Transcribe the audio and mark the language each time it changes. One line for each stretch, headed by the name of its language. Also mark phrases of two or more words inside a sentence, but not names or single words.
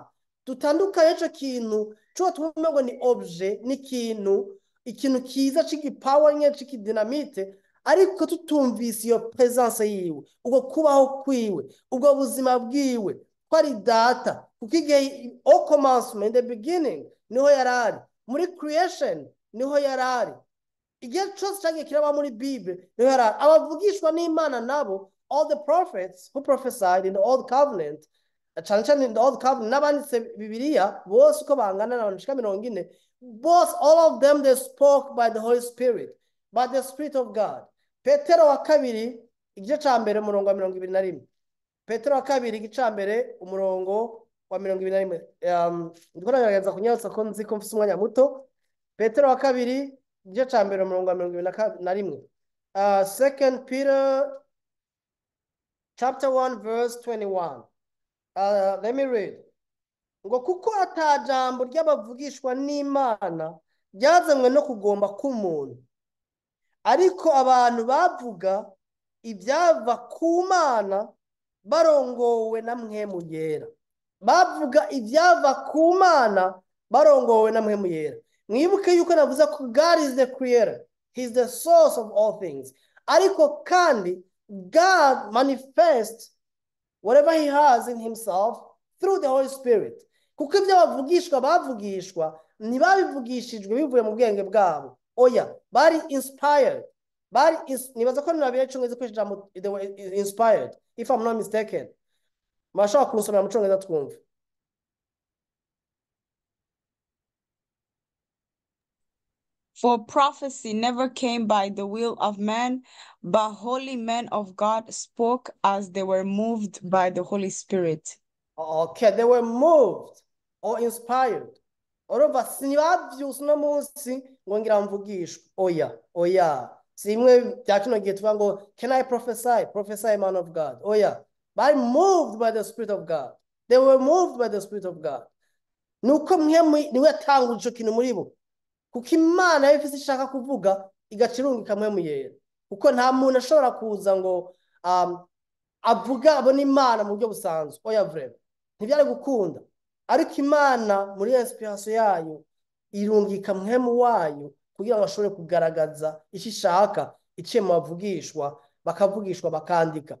Rundi: Tutandukanye ico kintu cyo twumva ngo ni objet, ni ikintu kiza c'igipower nye c'ikidinamite, ariko tutumvise iyo presence yiwe, ubwo kubaho kwiwe, ubwo buzima bwiwe ko ari Data. Kuko igihe
French: au commencement,
English: in the beginning,
Rundi: niho yarari. Muri creation niho yarari. Igihe cyose cyagiye kiraba muri Bible niho yarari. Abavugishwa n'Imana nabo,
English: all the prophets who prophesied in the old covenant,
Rundi: cyane
English: in the old covenant,
Rundi: n'abanditse Bibiliya bose uko bangana n'abantu 40,
English: both all of them they spoke by the Holy Spirit, by the Spirit of God.
Rundi: Petero wa kabiri igice ca mbere umurongo wa 21. Petero wa kabiri igice ca mbere umurongo wa 21. Ndiko nagerageza kunyarutsa ko nzi ko mfise umwanya muto. Petero wa kabiri igice ca mbere umurongo wa 21.
English: 2 Peter chapter 1 verse 21. Let me read.
Rundi: Ngo kuko atajambo ry'abavugishwa n'Imana ryazanywe no kugomba k'umuntu, ariko abantu bavuga ibyava ku Mana barongowe na mpwemu yera. Bavuga ibyava ku Mana barongowe na mpwemu yera. Mwibuke yuko navuze ko
English: God is the creator, he is the source of all things,
Rundi: ariko kandi
English: God manifests whatever he has in himself through the Holy Spirit.
Rundi: Kuko ibyo bavugishwa ntibabivugishijwe bivuye mu bwenge bwabo. Oya, bari inspired. Nibaza ko nabire cyongeze ko ijambo
English: they were inspired, if I'm not mistaken.
Rundi: Mashaka kunsomera mu cyongereza twumva.
English: For prophecy never came by the will of man, but holy men of God spoke as they were moved by the Holy Spirit. Okay, they were moved or inspired.
Rundi: Orova sinibavyuse no munsi ngo ngira mvugishwe. Oya. Simwe bya kino gihe tuvuga ngo
English: can I prophesy man of God.
Rundi: Oya.
English: By moved by the Spirit of God. They were moved by the Spirit of God.
Rundi: Nuko niwe atanguje ico kintu muri bo. Kuko Imana ifise ishaka kuvuga igacirungika mpwemu yera. Kuko nta muntu ashobora kuza ngo avuga abona Imana mu buryo busanzwe. Oya vrema. Ntibyari gukunda. Ariko Imana muri inspiration yayo irungika mpwemu wayo kugira ngo ashobore kugaragaza icyo ishaka, iciye mu bavugishwa, bakavugishwa bakandika.